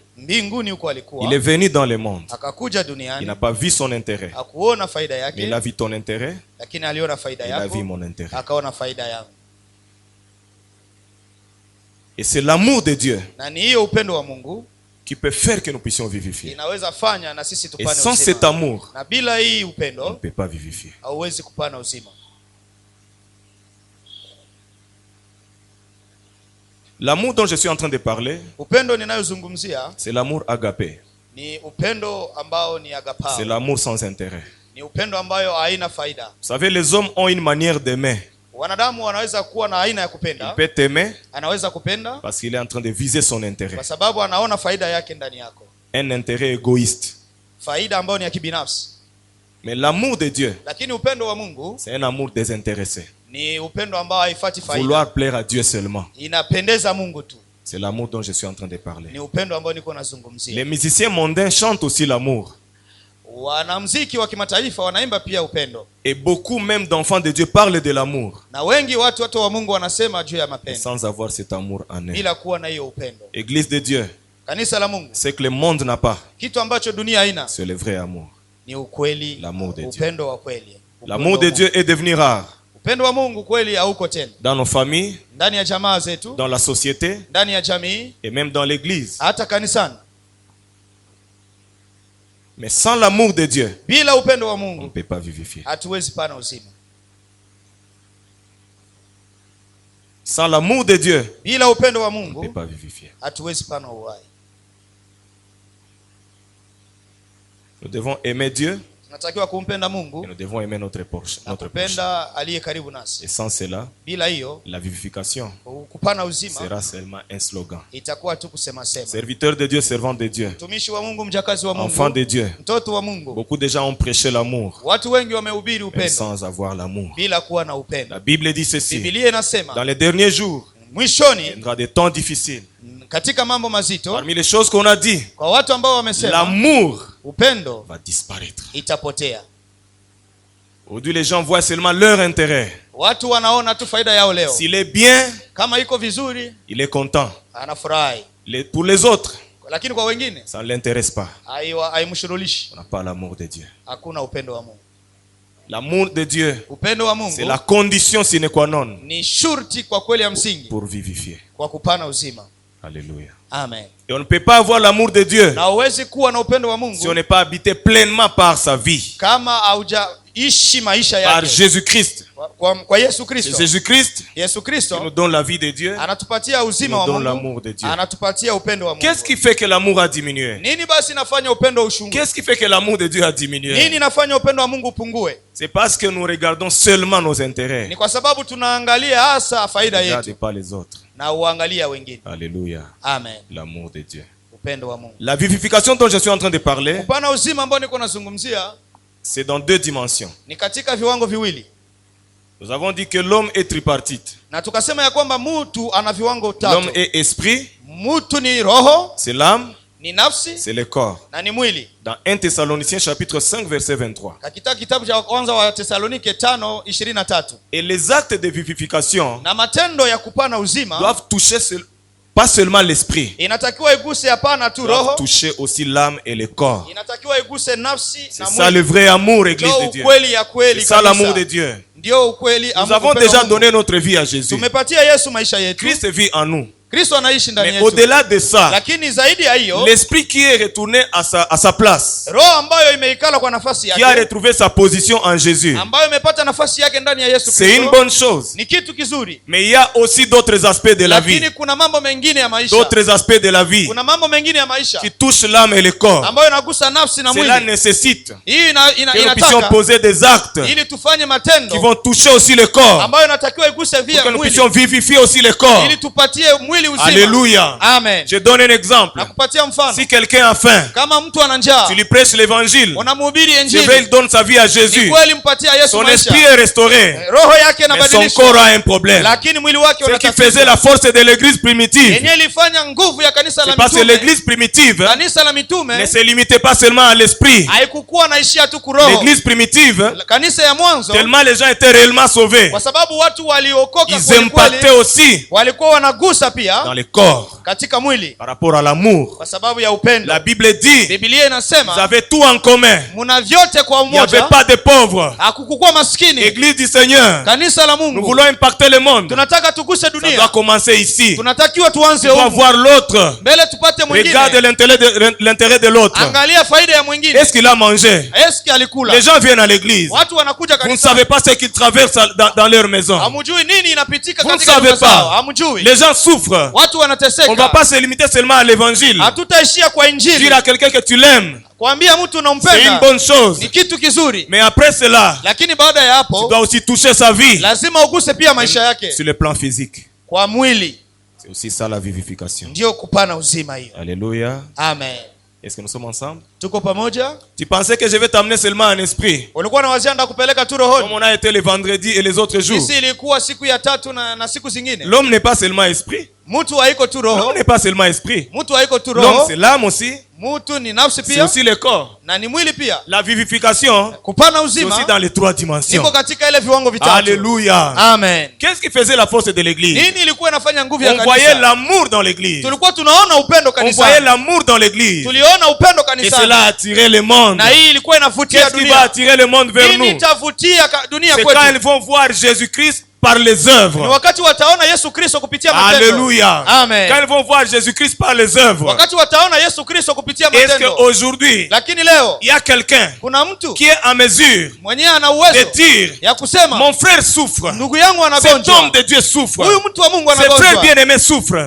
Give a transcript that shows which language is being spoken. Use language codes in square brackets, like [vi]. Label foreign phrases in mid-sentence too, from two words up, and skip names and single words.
[fr] Il est venu dans le monde. Il n'a pas vu son intérêt, mais il a vu ton intérêt. Il a vu mon intérêt. Et c'est l'amour de Dieu qui peut faire que nous puissions vivifier. [sw] inaweza fanya na sisi [fr] Et [sw] tupane [fr] sans [sw] uzima. [fr] cet amour, [sw] Na bila hii [fr] on ne [sw] upendo [fr] peut pas vivifier. [sw] hauwezi kupana uzima. [fr] L'amour dont je suis en train de parler, [sw] Upendo ninayozungumzia [fr] c'est l'amour agapé. [sw] ni upendo ambao ni agapao. [fr] C'est l'amour sans intérêt. [sw] Ni upendo ambayo haina faida. [fr] Vous savez, les hommes ont une manière d'aimer. [sw] Wanadamu wanaweza kuwa na aina ya [fr] Il [sw] kupenda. [fr] peut t'aimer [sw] Anaweza kupenda [fr] parce qu'il est en train de viser son intérêt. [sw] kwa sababu anaona faida yake ndani yako. [fr] Un intérêt égoïste. [sw] Faida ambayo ni ya kibinafsi. [fr] Mais l'amour de Dieu, [sw] Lakini upendo wa Mungu [fr] c'est un amour désintéressé. [sw] ni upendo ambao haifuati faida. [fr] Vouloir plaire à Dieu seulement. [sw] Inapendeza Mungu tu. [fr] C'est l'amour dont je suis en train de parler. [sw] Ni upendo ambao niko nazungumzia. [fr] Les musiciens mondains chantent aussi l'amour. [sw] Wanamuziki wa kimataifa wanaimba pia upendo. [fr] Et beaucoup même d'enfants de Dieu parlent de l'amour. [sw] Na wengi watu wa Mungu wanasema juu ya mapendo. [fr] Sans avoir cet amour en eux. [sw] Bila kuwa na hiyo upendo. [fr] Église de Dieu. [sw] Kanisa la Mungu. [fr] C'est que le monde n'a pas. [sw] Kitu ambacho dunia haina. [fr] C'est le vrai amour. [sw] Ni ukweli. [fr] L'amour de Dieu. [sw] Upendo wa kweli. [fr] L'amour de Dieu est devenu rare. [sw] Upendo wa Mungu kweli hauko tena. [fr] Dans nos familles, [sw] ndani ya jamaa zetu, [fr] dans la société, [sw] ndani ya jamii, [fr] et même dans l'église. [sw] hata kanisani. [fr] Mais sans l'amour de Dieu, [sw] bila upendo wa [fr] on ne [sw] Mungu [fr] peut pas vivifier. [sw] hatuwezi pana uzima. [fr] Sans l'amour de Dieu, [sw] bila upendo wa [fr] on ne [sw] Mungu [fr] peut pas vivifier. [sw] hatuwezi pana uhai. [fr] Nous devons aimer Dieu [sw] Tunatakiwa kumpenda [fr] et [sw] Mungu [fr] nous devons aimer notre prochain. [sw] na kupenda aliye karibu nasi. [fr] Et sans cela, [sw] Bila hiyo [fr] la vivification [sw] kupana uzima [fr] sera seulement un slogan. [sw] itakuwa tu kusema sema. [fr] Serviteur de Dieu, servant de Dieu, [sw] Mtumishi wa Mungu, mjakazi wa Mungu, [fr] enfant de Dieu. [sw] mtoto wa Mungu. [fr] Beaucoup de gens ont prêché l'amour, [sw] Watu wengi wamehubiri [fr] mais [sw] upendo [fr] sans avoir l'amour. [sw] bila kuwa na upendo. [fr] La Bible dit ceci: [sw] Biblia inasema [fr] dans les derniers jours, il [sw] mwishoni, [fr] viendra des temps difficiles. [sw] katika mambo mazito, [fr] Parmi les choses qu'on a dit, [sw] kwa watu ambao wamesema [fr] l'amour [sw] upendo [fr] va disparaître. [sw] itapotea. [fr] Aujourd'hui, les gens voient seulement leur intérêt. [sw] Watu wanaona tu faida yao leo. [fr] S'il est bien, [sw] Kama iko vizuri, [fr] il est content. [sw] anafurahi. [fr] Pour les autres, [sw] Lakini kwa wengine [fr] ça ne l'intéresse pas. [sw] haimshughulishi. [fr] On n'a pas l'amour de Dieu. [sw] Hakuna upendo wa Mungu. [fr] L'amour de Dieu, [sw] Upendo wa [fr] c'est [sw] Mungu [fr] la condition [la] sine qua non [sw] ni shurti kwa kweli ya msingi [fr] pour vivifier. [sw] kwa kupana uzima. [fr] Alléluia. [sw] Amen. [fr] Et on ne peut pas avoir l'amour de Dieu [sw] Na huwezi kuwa na upendo wa [fr] si on [sw] Mungu [fr] n'est pas habité pleinement par sa vie, [sw] kama haujaishi maisha [fr] par [sw] yake [fr] Jésus-Christ. [sw] kwa Yesu [fr] C'est [sw] Kristo. [fr] Jésus-Christ [sw] Yesu [fr] qui nous [sw] Kristo [fr] donne la vie de Dieu, [sw] anatupatia [fr] qui [sw] uzima [fr] nous [sw] wa [fr] donne [sw] Mungu, [fr] l'amour de Dieu. [sw] anatupatia upendo wa [fr] Qu'est-ce [sw] Mungu. [fr] qui fait que l'amour a diminué? [sw] Nini basi nafanya upendo ushungue? [fr] Qu'est-ce qui fait que l'amour de Dieu a diminué? [sw] Nini nafanya upendo wa Mungu upungue? [fr] C'est parce que nous regardons seulement nos intérêts. [sw] Ni kwa sababu tunaangalia hasa faida [fr] Regardez [sw] yetu [fr] pas les autres. [sw] na uangalia wengine. [fr] Alléluia. [sw] Amen. [fr] L'amour de Dieu. [sw] Upendo wa Mungu. [fr] La vivification dont je suis en train de parler, [sw] Upana uzima ambao niko nazungumzia [fr] c'est dans deux dimensions. [sw] ni katika viwango viwili. [fr] Nous avons dit que l'homme est tripartite. [sw] Na tukasema ya kwamba mtu ana viwango [fr] L'homme [sw] tatu. [fr] est esprit, [sw] Mtu ni roho, [fr] c'est l'âme, [sw] ni nafsi [fr] c'est le corps. [sw] na ni mwili. [fr] Dans 1 Thessaloniciens chapitre 5 verset 23. [sw] Katika kitabu cha kwanza wa Tesalonike 5:23. [fr] Et les actes de vivification [sw] Na matendo ya kupana uzima [fr] doivent toucher pas seulement l'esprit, [sw] inatakiwa iguse hapana tu [fr] doivent [sw] roho, [fr] toucher aussi l'âme et le corps. [sw] inatakiwa iguse nafsi [fr] C'est [sw] na [fr] ça le [sw] mwili. [fr] vrai amour, Église [sw] Ndio [fr] de Dieu. [sw] ukweli ya kweli [fr] C'est ça [sw] kabisa. [fr] l'amour de Dieu. [sw] Ndio ukweli [fr] Nous avons [sw] upendo wa [fr] déjà [sw] Mungu. [fr] donné notre vie à Jésus. [sw] Tumepatia Yesu maisha yetu. [fr] Christ vit en nous. [sw] Kristo anaishi ndani [fr] Mais [sw] yetu. [fr] au-delà de ça, [sw] Lakini zaidi ya hiyo, [fr] l'esprit qui est retourné à sa place, [sw] roho ambayo imeikala kwa nafasi [fr] qui a [sw] yake, [fr] retrouvé sa position en Jésus, [sw] ambayo imepata nafasi yake ndani ya Yesu [fr] c'est une [sw] Kristo, [fr] bonne chose. [sw] ni kitu kizuri. [fr] Mais il y a aussi d'autres aspects de la vie, [sw] Lakini kuna mambo mengine ya maisha, [fr] d'autres aspects de la vie [sw] kuna mambo mengine ya maisha [fr] qui touchent l'âme et le corps. [sw] ambayo inagusa nafsi na [fr] Cela [sw] mwili. [fr] nécessite [sw] Hii [fr] que nous puissions [sw] inataka [fr] poser des actes [sw] ili tufanye [fr] qui [sw] matendo [fr] vont toucher aussi le corps, [sw] ambayo inatakiwa iguse [fr] pour [sw] via [fr] que nous [sw] mwili [fr] puissions vivifier aussi le corps. [sw] ili tupatie mwili uzima. [fr] Alléluia. [sw] Amen. [fr] Je donne un exemple. [sw] Nakupatia mfano. [fr] Si quelqu'un a faim, [sw] Kama mtu ana njaa, [fr] tu lui prêches l'évangile, [sw] unamhubiri [fr] c'est vrai, [sw] injili, [fr] il donne sa vie à [sw] ni [fr] Jésus, [sw] kweli mpatia Yesu [fr] son [sw] maisha, [fr] esprit est restauré, [sw] roho yake [fr] mais son [sw] inabadilishwa, [fr] corps a un problème. [sw] lakini mwili wake [fr] Ce qui [sw] una [fr] faisait la force de l'église primitive, [sw] yenyewe ilifanya nguvu ya kanisa la [fr] c'est parce que [sw] mitume. [fr] l'église primitive [sw] Kanisa la [fr] ne [sw] mitume [fr] se limitait pas seulement à l'esprit. [sw] haikukuwa naishia tu kuroho. [fr] L'église primitive, [sw] Kanisa ya mwanzo, [fr] tellement les gens étaient réellement sauvés, [sw] kwa sababu watu waliokoka [fr] ils [sw] kweli [fr] impactaient [sw] kweli, [fr] aussi [sw] walikuwa wanagusa [fr] la [sw] pia [fr] dans le corps [sw] katika mwili [fr] par rapport à l'amour. [sw] Kwa sababu ya upendo. [fr] La Bible dit, [sw] Biblia inasema, [fr] vous avez tout en commun. [sw] Muna vyote kwa umoja. [fr] Il n'y avait pas de pauvres. [sw] Hakukuwa maskini. [fr] Église du Seigneur. [sw] Kanisa la Mungu. [fr] Nous voulons impacter le monde. [sw] Tunataka tuguse dunia. [fr] Ça doit commencer ici. [sw] Tunatakiwa tuanze huko. [fr] Tu dois voir l'autre. [sw] Mbele tupate mwingine. [fr] Regarde l'intérêt de l'autre. [sw] Angalia faida ya mwingine. [fr] Est-ce qu'il a mangé? Est-ce qu'il alikula? Les gens viennent à l'église. [sw] Watu wanakuja kanisa. [fr] Vous ne savez pas ce qu'ils traversent dans leur maison. [sw] Hamjui nini inapitika katika nyumba zao. [fr] Vous ne savez pas. [sw] Hamjui. [fr] Les gens souffrent. [sw] Watu wanateseka. [fr] On ne va pas se limiter seulement à l'évangile. [sw] Hatutaishia kwa injili. [fr] Dire à quelqu'un que tu l'aimes. [sw] Kuambia mtu unampenda. [fr] C'est une bonne chose. [sw] Ni kitu kizuri. [fr] Mais après cela, [sw] lakini baada ya hapo, [fr] tu dois aussi toucher sa vie. [sw] Lazima uguse pia maisha yake. [fr] Sur le plan physique. [sw] Kwa mwili. [fr] C'est aussi ça la vivification. [sw] Ndio kupana uzima hiyo. [fr] Alléluia. [sw] Amen. [fr] Est-ce que nous sommes ensemble? [sw] Tuko pamoja? [fr] Tu pensais que je vais t'amener seulement en esprit? [sw] Ulikuwa unawazia ndakupeleka tu rohoni. [fr] Comme on a été le vendredi et les autres jours. [sw] Sisi ilikuwa siku ya tatu na siku zingine. [fr] L'homme n'est pas seulement esprit. [sw] Mtu haiko tu roho. [fr] L'homme n'est pas seulement esprit. [sw] Mtu haiko tu roho. [fr] L'homme c'est l'âme aussi. [sw] Mtu ni nafsi pia. [fr] C'est aussi le corps. [sw] Na ni mwili pia. [fr] La vivification, [sw] kupana uzima, [fr] c'est aussi dans les trois dimensions. [sw] Niko katika ile viwango vitatu. [fr] Alléluia. [sw] Amen. [fr] Qu'est-ce qui faisait la force de l'église? [sw] Nini ilikuwa inafanya nguvu ya kanisa? [fr] On voyait l'amour dans l'église. [sw] Tulikuwa tunaona upendo kanisani. [fr] On voyait l'amour dans l'église. [sw] Tuliona upendo kanisani. [fr] Et cela attirait le monde. [sw] Na hii ilikuwa inavutia dunia. [fr] Qu'est-ce qui va attirer le monde vers nous? [sw] Nini itavutia dunia kwetu? [fr] C'est quand ils vont voir Jésus-Christ par les œuvres. [sw] Ni wakati wataona Yesu Kristo kupitia matendo. [fr] Alléluia. [sw] Amen. [fr] Quand ils vont voir Jésus-Christ par les œuvres. [sw] Wakati wataona Yesu Kristo kupitia matendo. [fr] Est-ce qu'aujourd'hui, [sw] lakini leo, [fr] il y a quelqu'un [sw] kuna mtu [fr] qui est en mesure [sw] mwenyewe ana uwezo [fr] de dire, [sw] ya kusema, [fr] mon frère souffre. [sw] Ndugu yangu anagonjwa. [fr] Cet homme de Dieu souffre. [sw] Huyu mtu wa Mungu anagonjwa. [fr] Ce frère bien-aimé souffre.